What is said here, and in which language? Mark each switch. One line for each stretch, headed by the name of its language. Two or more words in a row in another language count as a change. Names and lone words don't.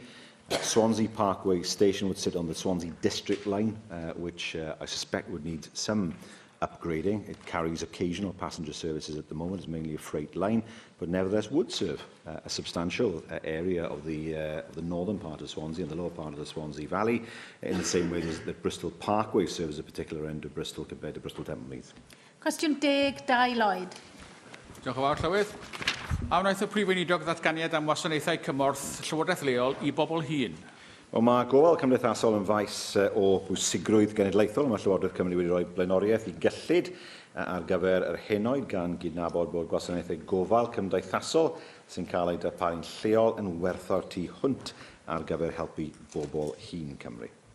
English: Swansea Parkway Station would sit on the Swansea District line, which I suspect would need some upgrading. It carries occasional passenger services at the moment. It's mainly a freight line, but nevertheless would serve a substantial area of the northern part of Swansea and the lower part of the Swansea Valley, in the same way as the Bristol Parkway serves a particular end of Bristol compared to Bristol Temple-Meath.
Welsh: Cwestiwn 10, Dai Lloyd. Diolch yn fawr, Llywydd. A wnaeth y Prif Weinidog ddatganiad am wasanaethau cymorth Llywodraeth leol I bobl hŷn. Wel, mae gofal cymdeithasol yn faes o bwysigrwydd genedlaethol. Mae Llywodraeth Cymru wedi rhoi blaenoriaeth I gyllid ar gyfer yr henoed gan gydnabod bod gwasanaethau gofal cymdeithasol sy'n cael eu darparu'n lleol yn werthor tu hwnt ar gyfer helpu bobl hŷn Cymru.